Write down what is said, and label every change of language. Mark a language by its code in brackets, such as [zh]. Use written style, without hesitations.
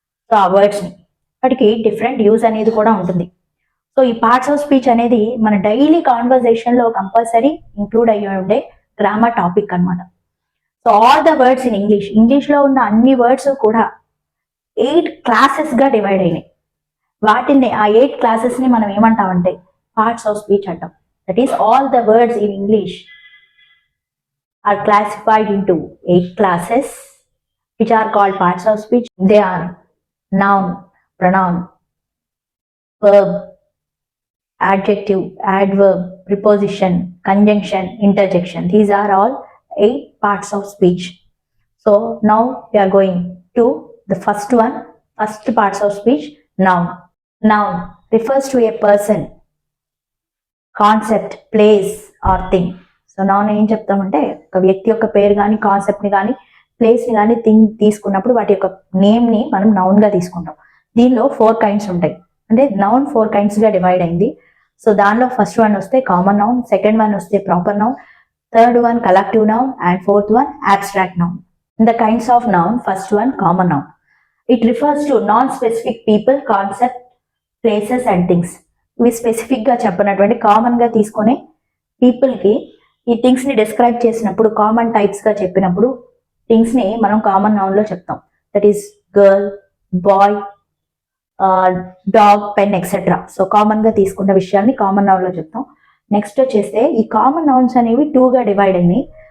[te] So ఆ వర్డ్స్ని వాటికి different use అనేది కూడా ఉంటుంది. సో ఈ పార్ట్స్ ఆఫ్ స్పీచ్ అనేది మన డైలీ కాన్వర్జేషన్లో కంపల్సరీ ఇంక్లూడ్ అయ్యి ఉండే గ్రామర్ టాపిక్ అనమాట. [en] so all the words in [te] ఇంగ్లీష్లో ఉన్న అన్ని వర్డ్స్ కూడా 8 క్లాసెస్గా డివైడ్ అయినాయి. వాటిని ఆ 8 క్లాసెస్ని మనం ఏమంటామంటే పార్ట్స్ ఆఫ్ స్పీచ్ అంటాం. [en] That is all the words in English are classified into 8 classes which are called parts of speech. They are noun, pronoun, verb, adjective, adverb, preposition, conjunction, interjection. These are all 8 parts of speech. So now we are going to the first one, first parts of speech, noun. Noun refers to a person, concept, place or thing. [te] So noun ఏం చెప్తామంటే ఒక వ్యక్తి యొక్క పేరు కానీ కాన్సెప్ట్ని కానీ ప్లేస్ని కానీ థింగ్ తీసుకున్నప్పుడు వాటి యొక్క నేమ్ని మనం నౌన్గా తీసుకుంటాం. దీనిలో 4 kinds ఉంటాయి. అంటే నౌన్ 4 kindsగా డివైడ్ అయింది. సో దానిలో ఫస్ట్ వన్ వస్తే కామన్ నౌన్, సెకండ్ వన్ వస్తే proper noun, third one collective noun and fourth one abstract noun. [en] In the kinds of noun, first one common noun. It refers to non-specific people, concept, places and things. [te] ఇవి స్పెసిఫిక్గా చెప్పినటువంటి కామన్గా తీసుకునే పీపుల్కి ఈ things ని describe చేసినప్పుడు common types గా చెప్పినప్పుడు థింగ్స్ ని మనం కామన్ నౌన్ లో చెప్తాం. [en] That is girl, boy, dog, pen etcetera. [te] So common గా తీసుకున్న విషయాన్ని కామన్ నౌన్ లో చెప్తాం. నెక్స్ట్ వచ్చేస్తే ఈ కామన్ నౌన్స్ అనేవి 2గా డివైడ్ అయినాయి.